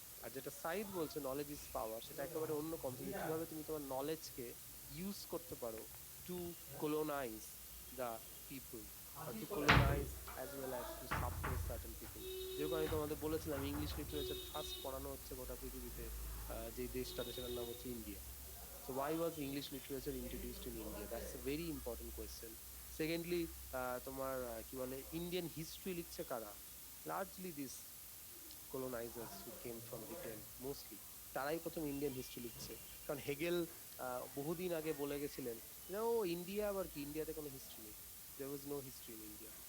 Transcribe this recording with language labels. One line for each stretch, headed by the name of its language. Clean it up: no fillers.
Bangla: আর যেটা সাইদ বলছে
English: knowledge is power,
Bangla: সেটা একেবারে অন্য কনসেপ্ট, কিভাবে তুমি তোমার নলেজকে ইউজ করতে পারো
English: To colonize the people or to colonize as well as to suppress certain people.
Bangla: যেরকম আমি তোমাদের বলেছিলাম ইংলিশ লিটারেচার ফার্স্ট পড়ানো হচ্ছে গোটা পৃথিবীতে যে দেশটাতে, সেটার নাম হচ্ছে India.
English: So why was English literature introduced in India? That's a very important question.
Bangla: Secondly, তোমার কি বলে ইন্ডিয়ান হিস্ট্রি লিখছে কারা?
English: Largely these colonizers who came from Britain mostly,
Bangla: তারাই প্রথম ইন্ডিয়ান হিস্ট্রি লিখছে। কারণ হেগেল বহুদিন আগে বলে গেছিলেন ও ইন্ডিয়া আবার কি, ইন্ডিয়াতে কোনো হিস্ট্রি নেই,
English: there was no history in India.